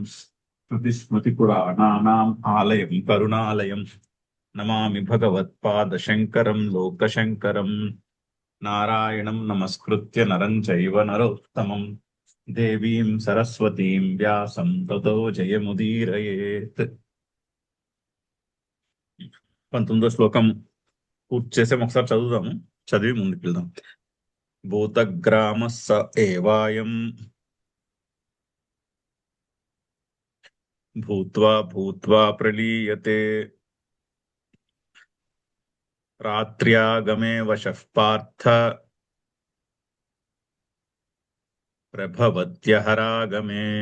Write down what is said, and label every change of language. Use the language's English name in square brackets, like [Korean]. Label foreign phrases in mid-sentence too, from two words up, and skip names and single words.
[Sanskrit] श्रुतिस्मृतिपुराणानाम् आलयं करुणालयम् नमामि भगवत्पादशङ्करं लोकशङ्करम्। नारायणं नमस्कृत्य नरं चैव नरोत्तमं देवीं सरस्वतीं व्यासं ततो जयमुदीरयेत्। [Telugu] 19వ శ్లోకం పూర్తి చేసాం, ఒకసారి చదువుదాము. చదివి ముందుకు వెళ్దాం. [Sanskrit] భూతగ్రామ స ఏవాయం భూత్వా భూత్వా ప్రలీయతే రాత్ర్యాగమే వశః పార్థ ప్రభవత్యహరాగమే.